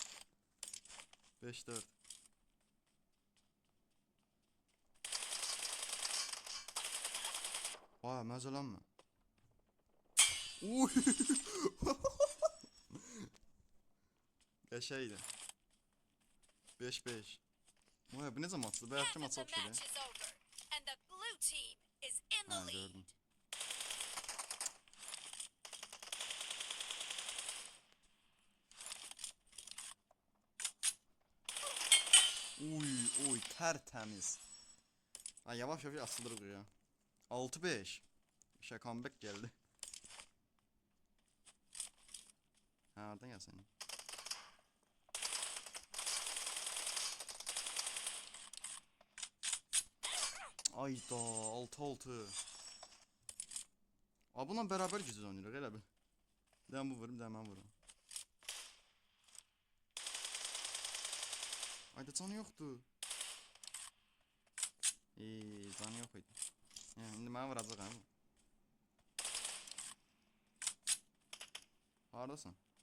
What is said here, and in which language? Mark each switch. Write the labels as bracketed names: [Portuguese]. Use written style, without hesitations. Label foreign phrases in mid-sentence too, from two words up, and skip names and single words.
[Azerbaijani] 5-4. Vay, məzələnmə. Uy. Qəşəydi. 5-5. Vay, bu necə maçdı? Bəyəfki [English] Half of [Azerbaijani] maç [English] the [Azerbaijani] oxşadı. [English] match is over, and the blue team is in the [Azerbaijani] Ha, [English] lead. [Azerbaijani] gördüm. Uy, tertemiz. Ay, yavaş yavaş asılırıq ya. [Turkish] 6-5. İşe comeback geldi. Ha, oradan gelsin. [Azerbaijani] Ayda 6-6. Aa, bununla beraber gücüz oynayırıq elə bil. Bir dənə bu vurum, bir dənə mən vurum. Ayda canı yoxdur. Canı yox idi. İndi mənə vuracaq hə. Haradasan?